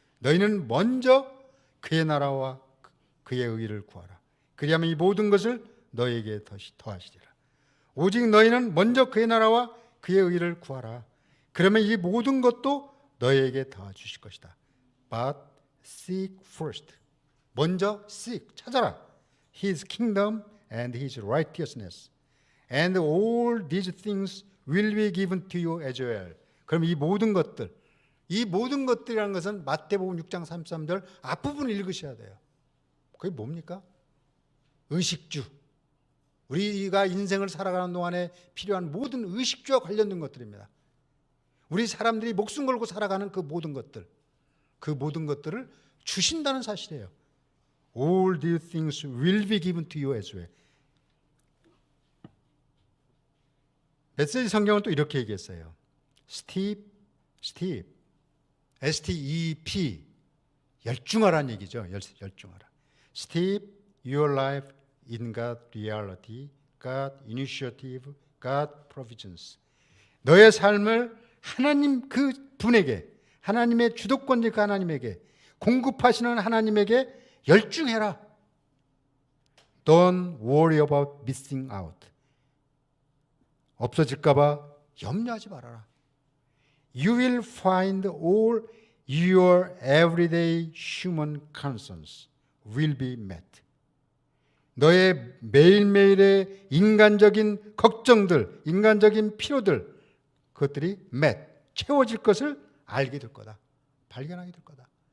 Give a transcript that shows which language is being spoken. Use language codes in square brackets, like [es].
[ko] 너희는 먼저 그의 나라와 그의 의를 구하라. 그리하면 이 모든 것을 너희에게 더하시리라. 오직 너희는 먼저 그의 나라와 그의 의를 구하라. 그러면 이 모든 것도 너희에게 더 주실 것이다. [en] But seek first. [ko] 먼저 [en] seek, [ko] 찾아라. [en] His kingdom and His righteousness. And all these things will be given to you as well. [ko] 그럼 이 모든 것들이라는 것은 마태복음 6장 33절 앞부분을 읽으셔야 돼요. 그게 뭡니까? 의식주. 우리가 인생을 살아가는 동안에 필요한 모든 의식주와 관련된 것들입니다. 우리 사람들이 목숨 걸고 살아가는 그 모든 것들을 주신다는 사실이에요. [en] All these things will be given to you as well. [ko] 메시지 성경은 또 이렇게 얘기했어요. [en] Step, [ko] S-T-E-P, 열중하라는 얘기죠. 열중하라. [en] Step your life in God reality, God initiative, God provisions. [ko] 너의 삶을 하나님 그 분에게, 하나님의 주도권자 하나님에게, 공급하시는 하나님에게 열중해라. [en] Don't worry about missing out. [ko] 없어질까 봐 염려하지 말아라. [en] You will find all your everyday human concerns will be met. [ko] 너의 매일매일의 인간적인 걱정들, 인간적인 필요들, 그것들이 채워질 것을 알게 될 거다. 발견하게 될 거다.